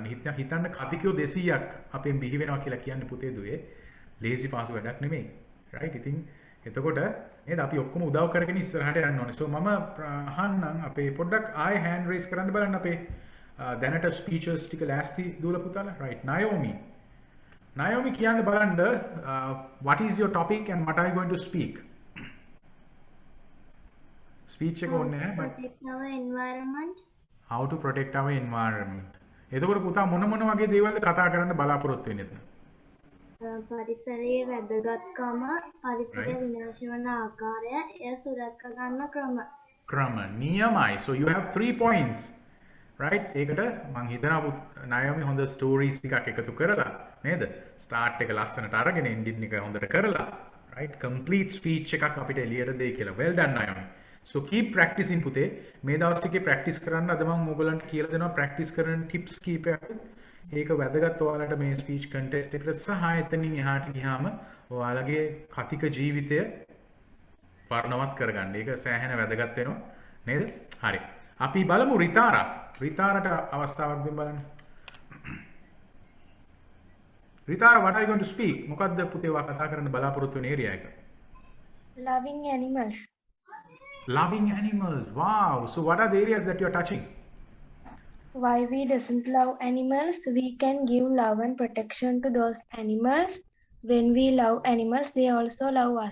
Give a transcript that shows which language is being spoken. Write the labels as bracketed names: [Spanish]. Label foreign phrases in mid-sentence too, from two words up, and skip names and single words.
[Sinhala] හිතන්න කතිකයෝ 200ක් අපෙන් බිහි වෙනවා කියලා කියන්නේ පුතේ දුවේ ලේසි පාසු වැඩක් නෙමෙයි. right ඉතින් එතකොට නේද අපි ඔක්කොම උදව් කරගෙන ඉස්සරහට යන්න ඕනේ. so මම අහන්නම් අපේ පොඩ්ඩක් ආයෙ [English] hand raise [Sinhala] කරන්න බලන්න අපේ දැනට ස්පීචර්ස් ටික ලෑස්ති දුවලා පුතාලා. [English] right Naomi [Sinhala] කියන්න බලන්න [English] what is your topic and what are you going to speak? [Sinhala] speech එක ඕනේ [English] protect our environment. how to protect our environment. [Sinhala] එතකොට පුතා මොන වගේ දේවල්ද කතා කරන්න බලාපොරොත්තු වෙන්නේ එතන? පරිසරයේ වැදගත්කම, පරිසරය [English] Right? [Sinhala] විනාශ වන ආකාරය, එය සුරැක ගන්න ක්‍රම. ක්‍රම නියමයි. [English] So you have 3 points. Right? [Sinhala] ඒකට මං හිතනවා නායෝමි හොඳ ස්ටෝරීස් ටිකක් එකතු කරලා නේද? ස්ටාර්ට් එක ලස්සනට අරගෙන එන්ඩින් එක හොඳට කරලා right? [English] complete speech [Sinhala] එකක් අපිට එළියට දෙයි කියලා. [English] Well done නායෝමි. So keep practicing පුතේ. [Sinhala] මේ දවස් ටිකේ practice කරන්න අද මම ඕගොල්ලන්ට කියලා දෙනවා practice කරන tips කීපයක්. ඒක වැදගත් ඔයාලට මේ [English] speech contest [Sinhala] එකට සහ එතනින් එහාට ගියාම ඔයාලගේ කතික ජීවිතය වර්ණවත් කරගන්න. ඒක සෑහෙන වැදගත් වෙනවා නේද? හරි. අපි බලමු රිතාරා. රිතාරට අවස්ථාවක් දෙන්න බලන්න. රිතාරා, [English] what are you going to speak? [Sinhala] මොකද්ද පුතේ ඔයා කතා කරන්න බලාපොරොත්තු වෙන ඒරියා එක? [English] Loving animals. Loving animals. Wow. So what are the areas that you are touching? Why we doesn't love animals? We can give love and protection to those animals. When we love animals, they also love us.